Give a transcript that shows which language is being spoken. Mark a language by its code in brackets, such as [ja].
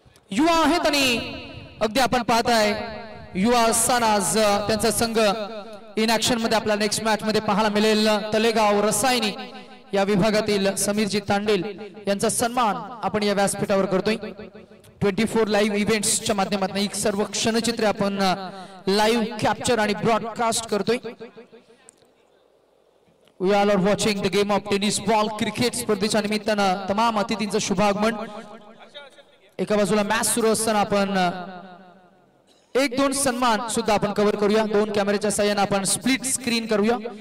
[mr] युवा आहेत आणि अगदी आपण पाहताय युवा असताना आज त्यांचा संघ इन ऍक्शन मध्ये आपल्या नेक्स्ट मॅच मध्ये पाहायला मिळेल. तलेगाव रसायनी या विभागातील समीरजी तांडेल यांचा सन्मान आपण या व्यासपीठावर करतोय. 24 लाईव्ह इव्हेंट्सच्या माध्यमातून एक सर्व क्षणचित्रे आपण लाईव्ह कॅप्चर आणि ब्रॉडकास्ट करतोय. [en] We all are watching the game of tennis ball cricket [mr] स्पर्धेच्या निमित्तानं तमाम अतिथींचं शुभागमन. एका बाजूला मॅच सुरू असताना आपण 1-2 सन्मान सुद्धा आपण कव्हर करूया. 2 कॅमेऱ्याच्या साहाय्याने आपण स्प्लिट स्क्रीन करूया.